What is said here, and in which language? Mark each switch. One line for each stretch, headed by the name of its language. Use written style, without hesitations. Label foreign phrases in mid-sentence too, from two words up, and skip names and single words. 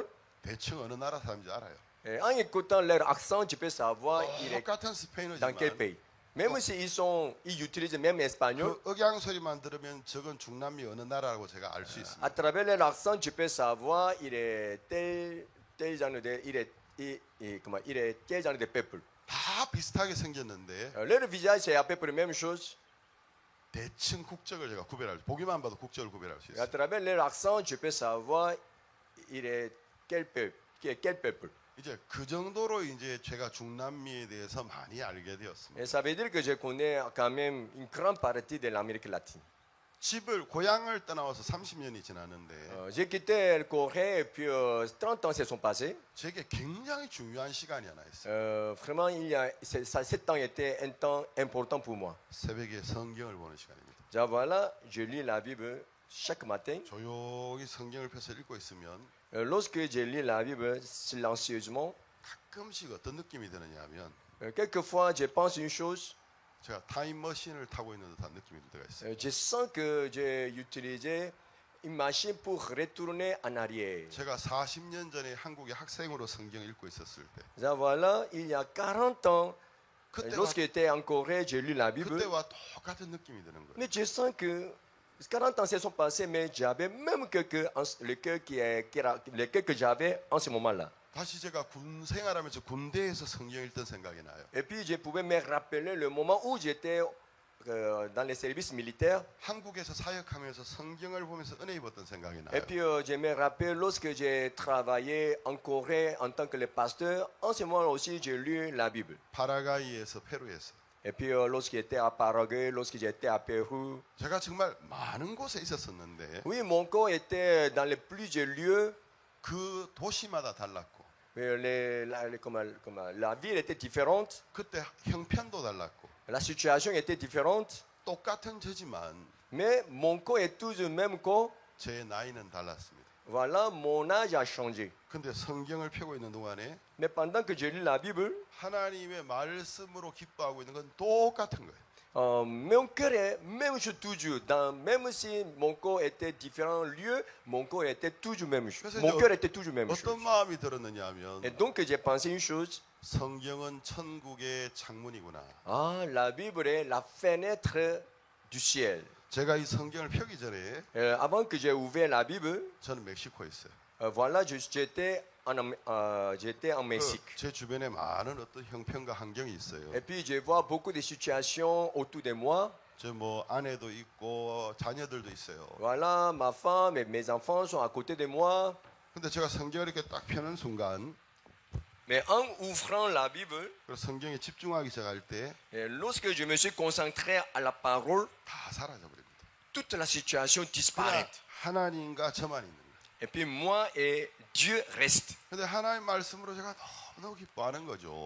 Korean: 대충 어느 나라 사람인지 알아요.
French: en écoutant leur accent, tu peux savoir il est
Korean: 똑같은
French: dans quel
Korean: 스페인어지만
French: pays. Même si ils utilisent même espagnol,
Korean: 그 억양 소리만 들으면 저건 중남미 어느 나라라고 제가 알 수 있습니다.
French: à travers leur accent, tu peux savoir il est tel genre de, il est quel genre de peuple.
Korean: 다 비슷하게 생겼는데
French: Leur visage c'est à peu près la même chose.
Korean: 대충 국적을 제가 구별할 수, 보기만 봐도 국적을 구별할 수
French: Et à
Korean: 있어요.
French: travers leur accent, tu peux savoir il est quel peuple.
Korean: 이제 그 정도로 이제 제가 중남미에 대해서 많이 알게 되었습니다.
French: Et ça veut dire que je connais quand même une grande partie de l'Amérique latine.
Korean: 집을 고향을 떠나와서 30년이 지났는데
French: J'ai quitté le Corée et puis 30 ans se sont passés.
Korean: 제게 굉장히 중요한 시간이 하나 있어요.
French: Vraiment, cet temps était un temps important pour moi.
Korean: 새벽에 성경을 보는 시간입니다.
French: Déjà, voilà, je lis la Bible chaque matin.
Korean: 조용히 성경을 펴서 읽고 있으면
French: Lorsque je lis la Bible silencieusement,
Korean: 가끔씩 어떤 느낌이 드느냐 하면
French: quelquefois je pense une chose,
Korean: 제가 타임머신을 타고 있는 듯한 느낌이 들 때가 있어요.
French: je sens que j'ai utilisé une machine pour retourner en arrière.
Korean: 제가 40년 전에 한국의 학생으로 성경 읽고 있었을 때
French: Déjà, voilà, il y a 40 ans,
Korean: 그때와,
French: lorsque j'étais en Corée, j'ai lu la Bible.
Korean: 그때와 똑같은 느낌이 드는 거예요.
French: Mais je sens que 40 ans se sont passés, mais j'avais même le cœur que j'avais en ce moment-là.
Korean: 다시 제가 군 생활하면서 군대에서 성경 읽던 생각이 나요.
French: Et puis je pouvais me rappeler le moment où j'étais dans les services militaires.
Korean: 한국에서 사역하면서 성경을 보면서 은혜 입었던 생각이 나요.
French: Et puis je me rappelle lorsque j'ai travaillé en Corée en tant que le pasteur, en ce moment aussi j'ai lu la Bible.
Korean: 파라과이에서 페루에서
French: Et puis lorsque j'étais à Paraguay, lorsque j'étais à Pérou,
Korean: 제가 정말 많은 곳에 있었었는데
French: oui, mon corps était dans les plusieurs lieux.
Korean: 그 도시마다 달랐고
French: la ville était différente,
Korean: 그때 형편도 달랐고
French: la situation était différente,
Korean: 똑같은 저지만
French: mais mon corps est toujours le même corps.
Korean: 제 나이는 달랐습니다.
French: Voilà, mon âge a changé.
Korean: 근데 성경을 펴고 있는 동안에
French: Mais pendant que je lis la Bible,
Korean: 하나님의 말씀으로 기뻐하고 있는 건 똑같은 거예요.
French: mon cœur est même chose toujours. Même si mon corps était différent lieu, mon corps était toujours même chose.
Korean: 그래서
French: Mon
Korean: 이제
French: cœur était toujours même chose.
Korean: 어떤 마음이 들었느냐 하면
French: Et donc j'ai pensé une chose.
Korean: 성경은 천국의 창문이구나.
French: Ah, la Bible est la fenêtre du ciel.
Korean: 제가 이 성경을 펴기 전에
French: Avant que j'ai ouvert la Bible,
Korean: 저는 멕시코에 있어요.
French: voilà, j'étais en Mexique.
Korean: 제 주변에 많은 어떤 형편과 환경이 있어요.
French: Et puis je vois beaucoup de situations autour de moi.
Korean: 저 뭐 아내도 있고 자녀들도 있어요.
French: Voilà, ma femme et mes enfants sont à côté de moi.
Korean: 근데 제가 성경을 이렇게 딱 펴는 순간
French: Mais en ouvrant la Bible,
Korean: 성경에 집중하기 시작할 때
French: lorsque je me suis concentré à la parole,
Korean: 다 사라져 버립니다.
French: toute la situation
Korean: 그냥
French: disparaît.
Korean: 하나님과 저만 있는 거예요.
French: Et puis moi et Dieu restent.
Korean: 근데 하나님 말씀으로 제가 너무 기뻐하는 거죠.